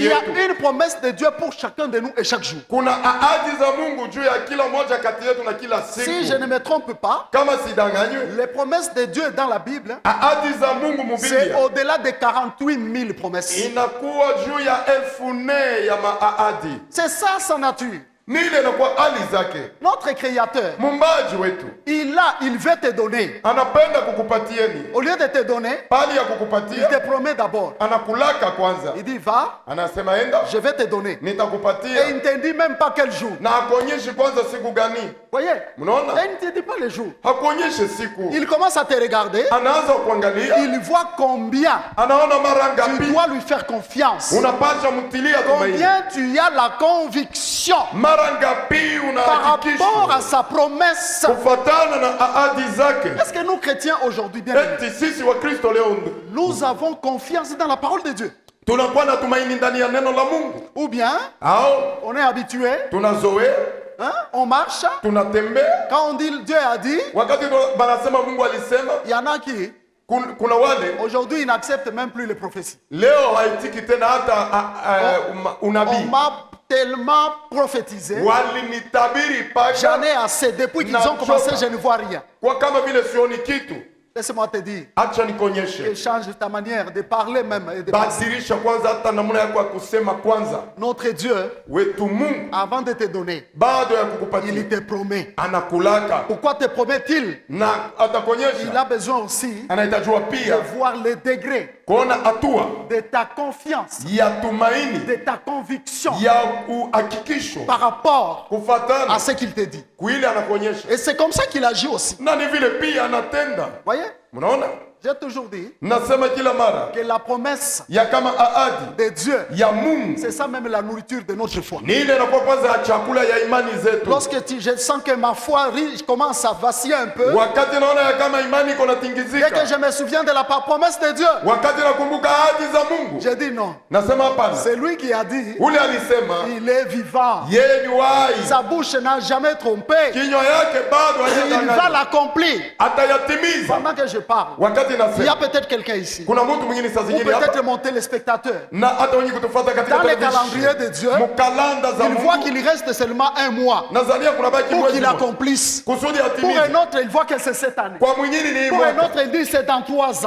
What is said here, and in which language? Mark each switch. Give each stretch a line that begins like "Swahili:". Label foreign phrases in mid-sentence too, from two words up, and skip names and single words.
French: Il y a
Swahili: yetu.
French: une promesse de Dieu pour chacun de nous et chaque jour.
Swahili: Kuna ahadi za Mungu juu ya kila moja kati yetu na kila siku.
French: Si je ne me trompe pas,
Swahili: Kama sidanganywe,
French: les promesses de Dieu dans la Bible,
Swahili: ahadi za Mungu
French: c'est
Swahili: mubiblia
French: au-delà de 48 000 promesses.
Swahili: inakuwa juu ya 1000 ya maahadi.
French: C'est ça sa nature.
Swahili: Ni ile inakuwa hali zake.
French: Notre Créateur,
Swahili: Mumbaji wetu
French: il veut te donner.
Swahili: anapenda kukupatieni,
French: Au lieu de te donner,
Swahili: pali ya
French: il
Swahili: kukupatia
French: te promet d'abord.
Swahili: anakulaka kwanza,
French: Il dit, va,
Swahili: anasema enda
French: je vais te donner. Et
Swahili: nitakupatia,
French: il ne te dit même pas quel jour.
Swahili: na hakuonyeshi kwanza siku gani.
French: Voyez?
Swahili: Mnaona,
French: Et il ne te dit pas le jour.
Swahili: hakuonyeshe siku,
French: Il commence à te regarder.
Swahili: anaanza kuangalia,
French: Il voit combien
Swahili: anaona mara
French: tu
Swahili: ngapi
French: dois lui faire confiance.
Swahili: unapasha mtilia tumaini,
French: Combien tu as la conviction
Swahili: mara ngapi
French: par rapport à
Swahili: unahakikisha
French: sa promesse.
Swahili: kufatana na ahadi zake.
French: Est-ce que nous chrétiens aujourd'hui, bien aimés,
Swahili: Eti sisi wa Kristo leo
French: nous avons confiance dans la parole de Dieu?
Swahili: tunakuwa na tumaini ndani ya neno la Mungu,
French: Ou bien
Swahili: au
French: on est habitué,
Swahili: tunazoea,
French: hein, on marche.
Swahili: tunatembea.
French: Quand on dit Dieu a dit,
Swahili: Wakati banasema Mungu alisema,
French: il y en a qui
Swahili: kuna wale
French: aujourd'hui ils n'acceptent même plus les prophéties.
Swahili: leo haitiki tena hata
French: On
Swahili: unabii.
French: m'a tellement prophétisé,
Swahili: Walinitabiri
French: j'en
Swahili: paka
French: ai assez. Depuis qu'ils ont commencé, je ne vois rien.
Swahili: kwa kama vile sioni kitu.
French: Laisse-moi te dire,
Swahili: Acha nikonyeshe,
French: change ta manière de parler même et de penser.
Swahili: badilisha kwanza hata namna yako ya kusema kwanza.
French: Notre Dieu,
Swahili: Wetu Mungu
French: avant de te donner,
Swahili: bado ya
French: il
Swahili: kukupatia
French: te promet.
Swahili: anakulaka
French: Pourquoi te promet-il?
Swahili: na
French: Il
Swahili: atakonyesha,
French: a besoin aussi
Swahili: anahitajua
French: de
Swahili: pia
French: voir le degré
Swahili: kuona hatua
French: de ta confiance,
Swahili: ya tumaini
French: de ta conviction
Swahili: ya uhakikisho
French: par rapport
Swahili: kufatana
French: à ce qu'il te dit.
Swahili: kuile anakuonyesha,
French: Et c'est comme ça qu'il agit aussi.
Swahili: na ni vile pia anatenda.
French: Voyez?
Swahili: Mnaona,
French: J'ai toujours dit
Swahili: nasema kila mara
French: que la promesse
Swahili: ya kama ahadi
French: de Dieu,
Swahili: ya Mungu
French: c'est ça même la nourriture de notre foi.
Swahili: ni ile inakuwa kwanza ya chakula ya imani zetu.
French: Lorsque je sens que ma foi commence à vaciller un peu,
Swahili: Wakati naona ya kama imani iko
French: dès que
Swahili: natingizika,
French: je me souviens de la promesse de Dieu,
Swahili: wakati nakumbuka ahadi za Mungu,
French: je dis non.
Swahili: nasema hapana,
French: C'est lui qui a dit,
Swahili: ule alisema
French: il est vivant.
Swahili: yeye ni wai,
French: Sa bouche n'a jamais trompé.
Swahili: kinywa yake bado
French: Il va
Swahili: hajadanganya,
French: l'accomplir.
Swahili: atayatimiza.
French: Pendant que je parle,
Swahili: Wakati
French: Il y a peut-être quelqu'un ici. Ou peut-être mon téléspectateur. Dans le calendrier de Dieu, il voit qu'il reste seulement un mois pour qu'il accomplisse. Pour un autre, il voit que c'est cette année. Pour un autre, il dit c'est dans 3 ans.